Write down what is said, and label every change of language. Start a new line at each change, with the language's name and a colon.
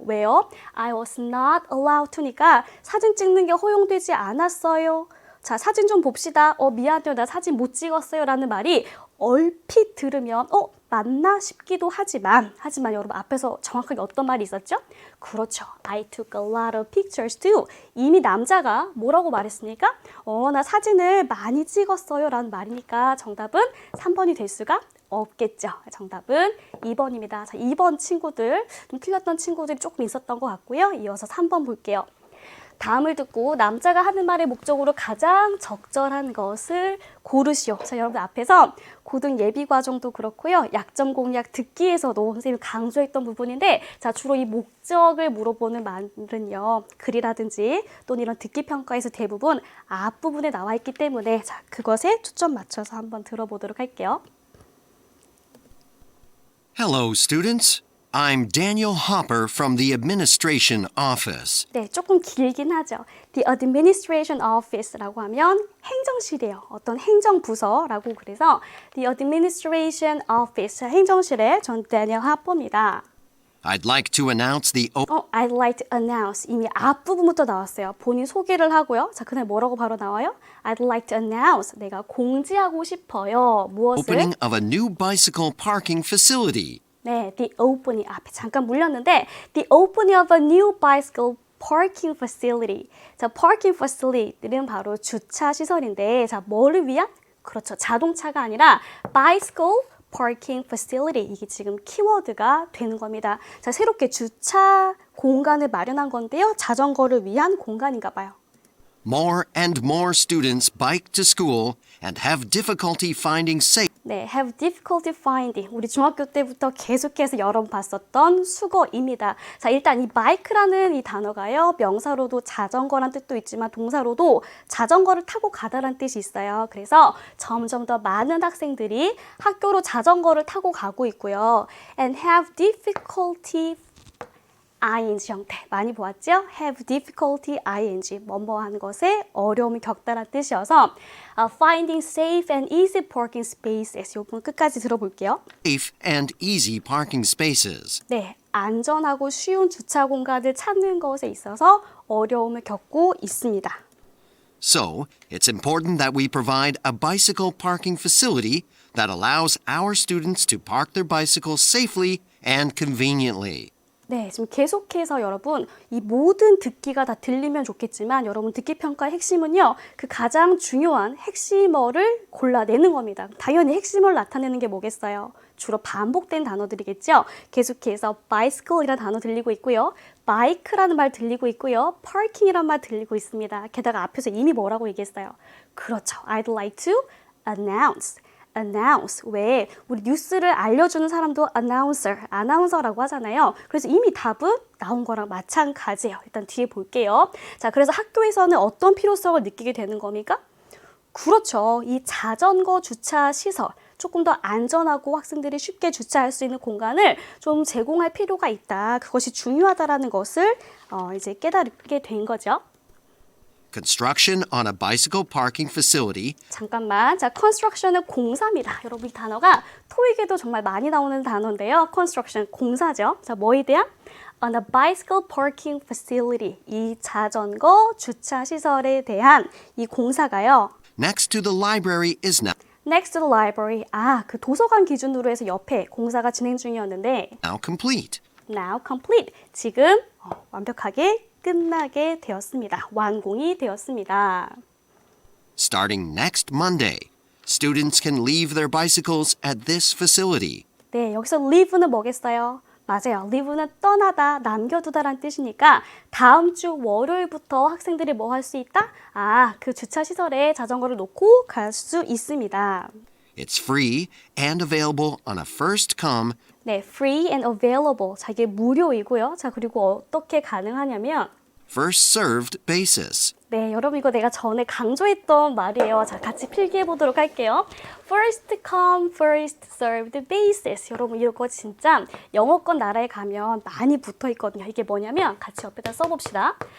Korean: 왜요?
English: I was not allowed to
Korean: 니까 사진 찍는 게 허용되지 않았어요. 자, 사진 좀 봅시다. 미안해요. 나 사진 못 찍었어요. 라는 말이 얼핏 들으면 맞나 싶기도 하지만 여러분 앞에서 정확하게 어떤 말이 있었죠? 그렇죠.
English: I took a lot of pictures too.
Korean: 이미 남자가 뭐라고 말했습니까? 나 사진을 많이 찍었어요. 라는 말이니까 정답은 3번이 될 수가 없겠죠. 정답은 2번입니다. 자, 2번 친구들, 좀 틀렸던 친구들이 조금 있었던 것 같고요. 이어서 3번 볼게요. 다음을 듣고 남자가 하는 말의 목적으로 가장 적절한 것을 고르시오. 자, 여러분 앞에서 고등 예비 과정도 그렇고요. 약점 공략 듣기에서도 선생님이 강조했던 부분인데 자, 주로 이 목적을 물어보는 말은요. 글이라든지 또는 이런 듣기 평가에서 대부분 앞부분에 나와 있기 때문에 자, 그것에 초점 맞춰서 한번 들어보도록 할게요.
English: Hello, students. I'm Daniel Hopper from the Administration Office.
Korean: 네, 조금 길긴 하죠. The Administration Office라고 하면 행정실이에요. 어떤 행정부서라고 그래서 The Administration Office, 행정실의 전 Daniel Hopper입니다.
English: I'd like to announce the I'd like to announce.
Korean: 이미 앞부분부터 나왔어요. 본인 소개를 하고요. 자, 그다음에 뭐라고 바로 나와요?
English: I'd like to announce.
Korean: 내가 공지하고 싶어요. 무엇을?
English: opening of a new bicycle parking facility. 네, the opening
Korean: 앞에 잠깐 물렸는데
English: the opening of a new bicycle parking facility.
Korean: 자, parking facility는 바로 주차 시설인데 자, 뭐를 위한? 그렇죠. 자동차가 아니라
English: bicycle parking facility.
Korean: 이게 지금 키워드가 되는 겁니다. 자, 새롭게 주차 공간을 마련한 건데요. 자전거를 위한 공간인가 봐요.
English: More and more students bike to school and have difficulty finding safe. 네, have difficulty finding.
Korean: 우리 중학교 때부터 계속해서 여러 번 봤었던 수거입니다. 자, 일단 이 bike라는 이 단어가요. 명사로도 자전거란 뜻도 있지만 동사로도 자전거를 타고 가다란 뜻이 있어요. 그래서 점점 더 많은 학생들이 학교로 자전거를 타고 가고 있고요.
English: And have difficulty ing
Korean: 형태 많이 보았죠? have difficulty ing 뭐뭐 하는 것에 어려움을 겪다란 뜻이어서
English: finding safe and easy parking spaces
Korean: 이 부분 끝까지 들어볼게요.
English: Safe and easy parking spaces.
Korean: 네, 안전하고 쉬운 주차 공간을 찾는 것에 있어서 어려움을 겪고 있습니다. So, it's important that we provide a bicycle parking facility that allows our students to park their bicycles safely and conveniently. 네, 지금 계속해서 여러분 이 모든 듣기가 다 들리면 좋겠지만 여러분 듣기 평가의 핵심은요. 그 가장 중요한 핵심어를 골라내는 겁니다. 당연히 핵심어를 나타내는 게 뭐겠어요? 주로 반복된 단어들이겠죠. 계속해서 bicycle이라는 단어 들리고 있고요. bike라는 말 들리고 있고요. parking이라는 말 들리고 있습니다. 게다가 앞에서 이미 뭐라고 얘기했어요? 그렇죠.
English: I'd like to announce. announce. 왜?
Korean: 우리 뉴스를 알려주는 사람도 아나운서라고 하잖아요. 그래서 이미 답은 나온 거랑 마찬가지예요. 일단 뒤에 볼게요. 자, 그래서 학교에서는 어떤 필요성을 느끼게 되는 겁니까? 그렇죠. 이 자전거 주차 시설. 조금 더 안전하고 학생들이 쉽게 주차할 수 있는 공간을 좀 제공할 필요가 있다. 그것이 중요하다라는 것을 이제 깨닫게 된 거죠.
English: Construction on a bicycle parking facility.
Korean: 잠깐만. 자, construction은 공사입니다. 여러분 이 단어가 토익에도 정말 많이 나오는 단어인데요. construction, 공사죠. 자, 뭐에 대한?
English: On a bicycle parking facility.
Korean: 이 자전거 주차 시설에 대한 이 공사가요.
English: Next to the library is Next to the library.
Korean: 그 도서관 기준으로 해서 옆에 공사가 진행 중이었는데
English: now complete. now complete.
Korean: 지금 완벽하게 끝나게 되었습니다. 완공이 되었습니다.
English: Starting next Monday, students can leave their bicycles at this facility.
Korean: 네, 여기서 leave는 뭐겠어요? 맞아요. leave는 떠나다, 남겨두다란 뜻이니까 다음 주 월요일부터 학생들이 뭐 할 수 있다? 그 주차시설에 자전거를 놓고 갈 수 있습니다.
English: It's free and available on a first come
Korean: 네,
English: free and available.
Korean: 자, 이게 무료이고요. 자, 그리고 어떻게 가능하냐면
English: first served basis.
Korean: 네, 여러분 이거 내가 전에 강조했던 말이에요. 자, 같이 필기해 보도록 할게요.
English: First come, first served basis.
Korean: 여러분 이거 진짜 영어권 나라에 가면 많이 붙어 있거든요. 이게 뭐냐면 같이 옆에다 써봅시다.